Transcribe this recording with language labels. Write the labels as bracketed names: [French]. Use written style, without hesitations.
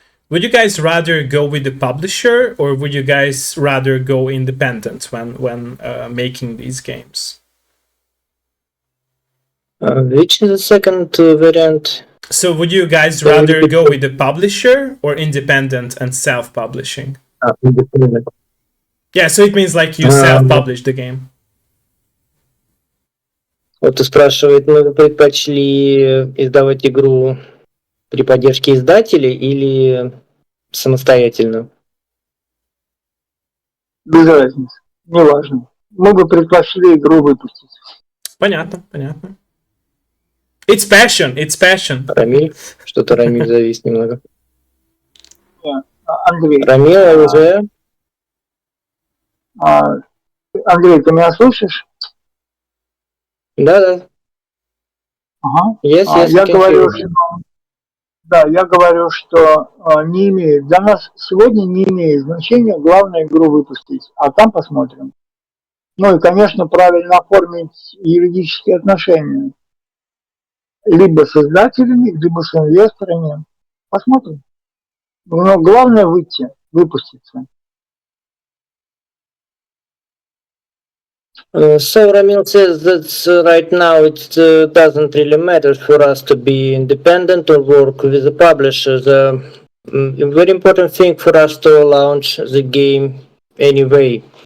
[English] Would you guys rather go with the publisher, or would you guys rather go independent when making these games? Which is the second variant? So would you guys rather go with the publisher or independent and self-publishing? Independent. Yeah, so it means like you self-publish the game. [Russian] Вот ты спрашивает, мы бы предпочли издавать игру при поддержке издателей или самостоятельно? Без разницы. Неважно. Мы бы предпочли игру выпустить. Понятно, понятно. [English] It's passion, it's passion. [Russian] Рамиль? Что-то Рамиль завис немного. Андрей. Рамиль уже? Андрей, ты меня слышишь? Да. Ага. [English] Yes, [Russian] Я говорю, что... да, я говорю, что не имеет. Для нас сегодня не имеет значения, главное игру выпустить, а там посмотрим. Ну и, конечно, правильно оформить юридические отношения. Либо с издателями, либо с инвесторами. Посмотрим. Но главное выйти, выпуститься. [English] So Ramil says that right now it doesn't really matter for us to be independent or work with the publisher. The very important thing for us to launch the game anyway.